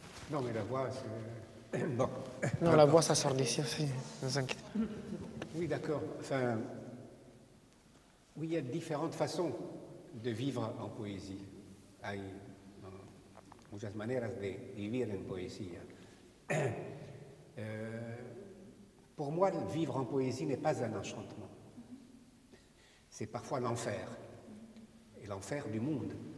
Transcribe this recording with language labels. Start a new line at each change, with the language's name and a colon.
French: Non, mais la voix, c'est... Bon. Non, la voix, ça sort d'ici aussi, ne vous inquiétez pas. Oui, d'accord. Enfin, oui, il y a différentes façons de vivre en poésie.
Spanish: Hay muchas maneras de vivir en poesía.
French: Pour moi, vivre en poésie n'est pas un enchantement. C'est parfois l'enfer. Et l'enfer du monde.